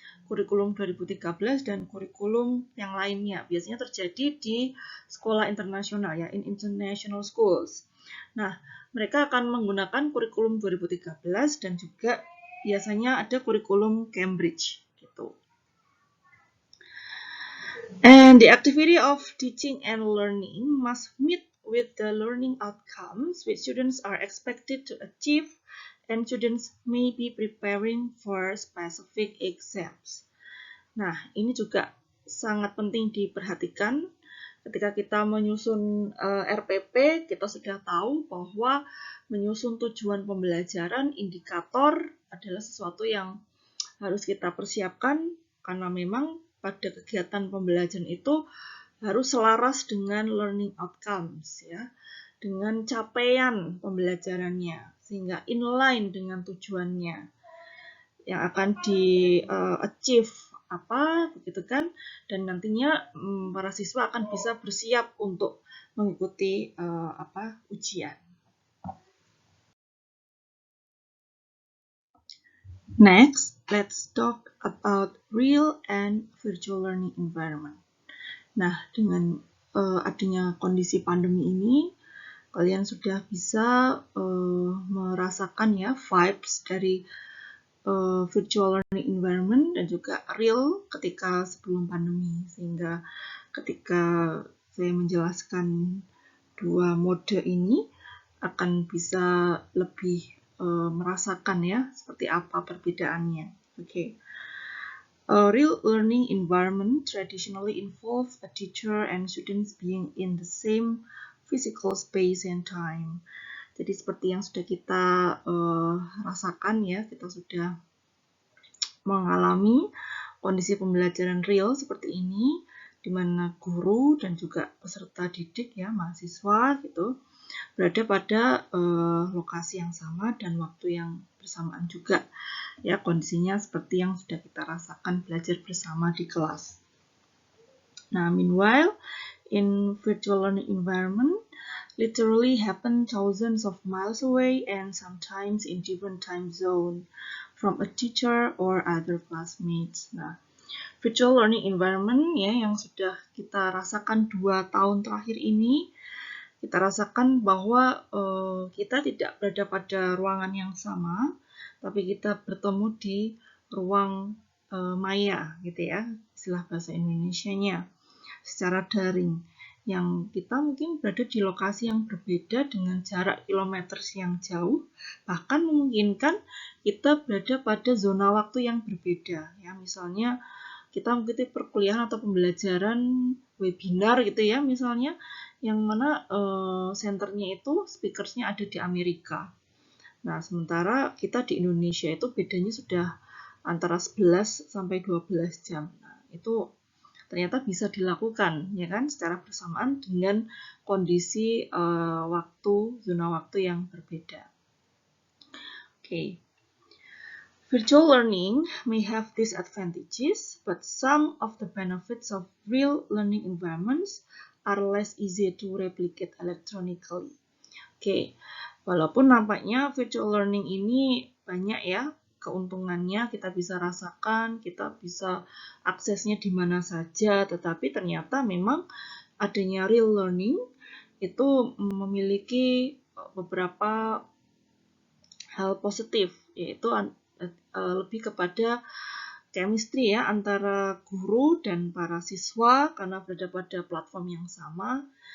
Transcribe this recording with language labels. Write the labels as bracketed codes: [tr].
[id] Kurikulum 2013 dan kurikulum yang lainnya. Biasanya terjadi di sekolah internasional ya, [en] in international schools. [id] Nah, mereka akan menggunakan kurikulum 2013 dan juga biasanya ada kurikulum Cambridge gitu. [en] And the activity of teaching and learning must meet with the learning outcomes which students are expected to achieve, and students may be preparing for specific exams. [id] Nah, ini juga sangat penting diperhatikan. Ketika kita menyusun RPP, kita sudah tahu bahwa menyusun tujuan pembelajaran, indikator adalah sesuatu yang harus kita persiapkan, karena memang pada kegiatan pembelajaran itu harus selaras dengan learning outcomes, ya, dengan capaian pembelajarannya, sehingga inline dengan tujuannya yang akan di-achieve apa, begitu kan, dan nantinya para siswa akan bisa bersiap untuk mengikuti ujian. [en] Next, let's talk about real and virtual learning environment. [id] Nah, dengan adanya kondisi pandemi ini, kalian sudah bisa merasakan ya vibes dari virtual learning environment dan juga real ketika sebelum pandemi, sehingga ketika saya menjelaskan dua mode ini akan bisa lebih merasakan ya seperti apa perbedaannya. [en] Okay. A real learning environment traditionally involves a teacher and students being in the same physical space and time. [id] Jadi seperti yang sudah kita rasakan ya, kita sudah mengalami kondisi pembelajaran real seperti ini, di mana guru dan juga peserta didik ya, mahasiswa gitu, berada pada lokasi yang sama dan waktu yang bersamaan juga. Ya, kondisinya seperti yang sudah kita rasakan belajar bersama di kelas. [en] Nah, meanwhile, in virtual learning environment, literally happen thousands of miles away and sometimes in different time zone from a teacher or other classmates. [id] Nah, virtual learning environment ya yang sudah kita rasakan 2 tahun terakhir ini, kita rasakan bahwa kita tidak berada pada ruangan yang sama, tapi kita bertemu di ruang maya gitu ya, istilah bahasa Indonesianya, secara daring, yang kita mungkin berada di lokasi yang berbeda dengan jarak kilometer yang jauh, bahkan memungkinkan kita berada pada zona waktu yang berbeda ya, misalnya kita mengikuti perkuliahan atau pembelajaran webinar gitu ya, misalnya yang mana senternya itu speakersnya ada di Amerika. Nah, sementara kita di Indonesia itu bedanya sudah antara 11 sampai 12 jam. Nah, itu ternyata bisa dilakukan ya kan secara bersamaan dengan kondisi zona waktu yang berbeda. Okay. [en] Virtual learning may have disadvantages, but some of the benefits of real learning environments are less easy to replicate electronically. [id] Oke, walaupun nampaknya virtual learning ini banyak ya keuntungannya, kita bisa rasakan, kita bisa aksesnya di mana saja, tetapi ternyata memang adanya real learning itu memiliki beberapa hal positif, yaitu lebih kepada chemistry ya antara guru dan para siswa karena berada pada platform yang sama.